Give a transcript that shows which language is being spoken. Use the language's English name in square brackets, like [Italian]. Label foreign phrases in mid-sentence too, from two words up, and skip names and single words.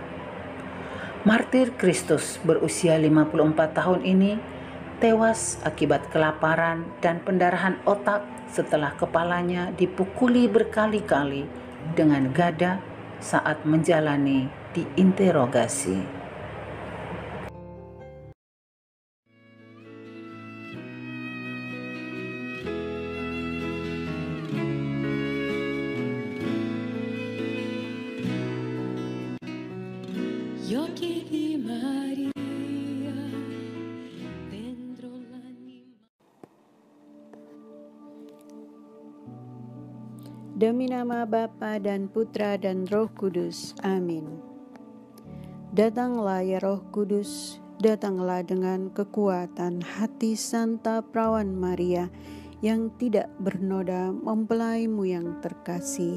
[Indonesian] Martir Kristus berusia 54 tahun ini tewas akibat kelaparan dan pendarahan otak setelah kepalanya dipukuli berkali-kali dengan gada saat menjalani diinterogasi. [Italian] Gli occhi di Maria dentro l'anima. [Indonesian] Demi nama Bapa dan Putra dan Roh Kudus. Amin. Datanglah ya Roh Kudus, datanglah dengan kekuatan hati Santa Perawan Maria yang tidak bernoda mempelaimu yang terkasih.